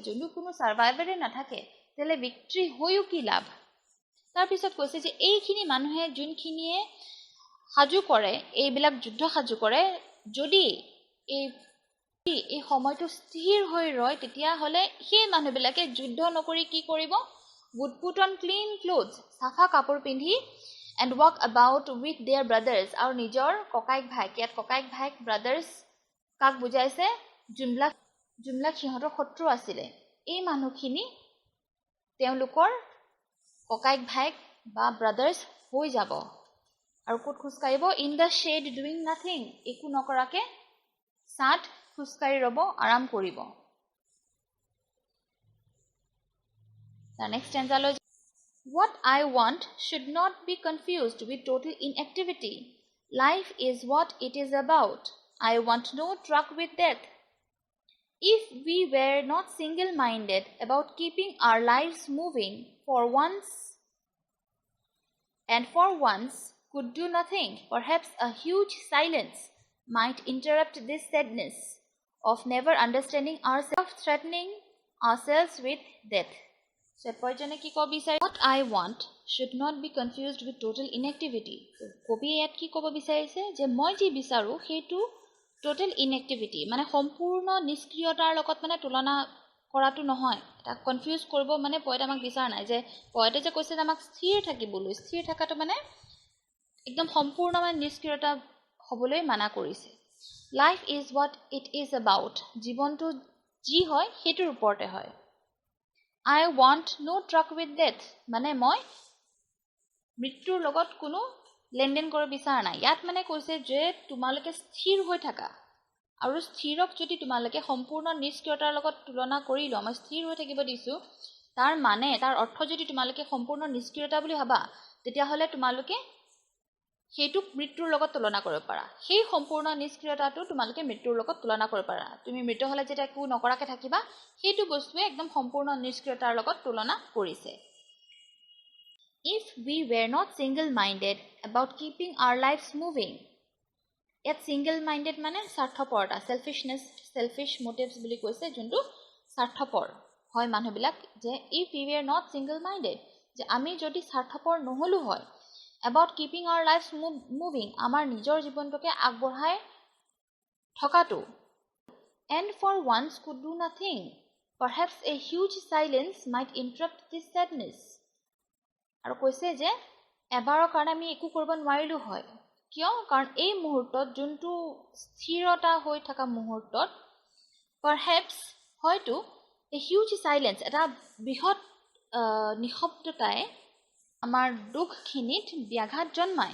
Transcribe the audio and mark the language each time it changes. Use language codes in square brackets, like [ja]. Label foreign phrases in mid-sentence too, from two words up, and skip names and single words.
[as] যোনটো কোনো ছাৰ্ভাইভাৰে নাথাকে তেতিয়াহ'লে ভিক্ট্ৰি হৈও কি লাভ? তাৰপিছত কৈছে যে এইখিনি মানুহে যোনখিনিয়ে সাজু কৰে, এইবিলাক যুদ্ধ সাজু কৰে, যদি এই সময়টো স্থিৰ হৈ ৰয় তেতিয়াহ'লে সেই মানুহবিলাকে যুদ্ধ নকৰি কি কৰিব? [en] would put on clean clothes, [as] চাফা কাপোৰ পিন্ধি [en] and walk about with their brothers, [as] আৰু নিজৰ ককাইক ভাইক, ইয়াত ককাইক ভাইক ব্ৰাদাৰ্ছ কাক বুজাইছে? যোনবিলাক সিহঁতৰ শত্ৰু আছিলে, এই মানুহখিনি তেওঁলোকৰ ককাইক ভাইক বা ব্ৰাদাৰ্ছ হৈ যাব আৰু ক'ত খোজকাঢ়িব? [en] in the shade doing nothing, [as] একো নকৰাকে ছাঁত খোজকাঢ়ি ৰ'ব, আৰাম কৰিব। তাৰ [en] next stanzaলৈ, what I want should not be confused with total inactivity. Life is what it is about. I want no truck with death. If we were not single-minded about keeping our lives moving for once could do nothing, perhaps a huge silence might interrupt this sadness of never understanding ourselves, threatening ourselves with death. So, [as] পইণ্টজনে কি ক'ব বিচাৰে? [en] What I want should not be confused with total inactivity. [as] কবিয়ে ইয়াত কি ক'ব বিচাৰিছে? যে মই যি বিচাৰোঁ সেইটো [en] total inactivity, [as] মানে সম্পূৰ্ণ নিষ্ক্ৰিয়তাৰ লগত মানে তুলনা কৰাটো নহয়। তাক কনফিউজ কৰিব মানে পইণ্ট আমাক বিচৰা নাই। যে পইণ্টে যে কৈছে যে আমাক স্থিৰ থাকিবলৈ, স্থিৰ থকাটো মানে একদম সম্পূৰ্ণ মানে নিষ্ক্ৰিয়তা হ'বলৈ মানা কৰিছে। [en] life is what it is about, [as] জীৱনটো যি হয় সেইটোৰ ওপৰতে হয়। [en] I want no truck with death, [as] মানে মই মৃত্যুৰ লগত কোনো লেনদেন কৰিব বিচৰা নাই। ইয়াত মানে কৈছে যে তোমালোকে স্থিৰ হৈ থাকা, আৰু স্থিৰক যদি তোমালোকে সম্পূৰ্ণ নিষ্ক্ৰিয়তাৰ লগত তুলনা কৰি লোৱা, মই স্থিৰ হৈ থাকিব দিছোঁ, তাৰ অৰ্থ যদি তোমালোকে সম্পূৰ্ণ নিষ্ক্ৰিয়তা বুলি ভাবা, তেতিয়াহ'লে তোমালোকে সেইটোক মৃত্যুৰ লগত তুলনা কৰিব পাৰা। সেই সম্পূৰ্ণ নিষ্ক্ৰিয়তাটো তোমালোকে মৃত্যুৰ লগত তুলনা কৰিব পাৰা। তুমি মৃত হ'লে যেতিয়া একো নকৰাকৈ থাকিবা, সেইটো বস্তুৱে একদম সম্পূৰ্ণ নিষ্ক্ৰিয়তাৰ লগত তুলনা কৰিছে। [en] If we were not single-minded about keeping our lives moving, [as] ইয়াত single-minded মানে স্বাৰ্থপৰতা, [en] selfish motives [as] বুলি কৈছে, যোনটো স্বাৰ্থপৰ হয় মানুহবিলাক। যে [en] if we were not single-minded, [as] যে আমি যদি স্বাৰ্থপৰ নহ'লো হয়, [en] about keeping our lives moving, [as] আমাৰ নিজৰ জীৱনটোকে আগবঢ়াই থকাটো, [en] and for once could do nothing, perhaps a huge silence might interrupt this sadness. [as] আৰু কৈছে যে এবাৰৰ কাৰণে আমি একো কৰিব নোৱাৰিলোঁ হয়। কিয়? কাৰণ এই মুহূৰ্তত, যোনটো স্থিৰতা হৈ থকা মুহূৰ্তত, পাৰহেপছ হয়তো [en] a huge silence, [as] এটা বৃহৎ নিশব্দতাই আমাৰ দুখখিনিত ব্যাঘাত জন্মায়।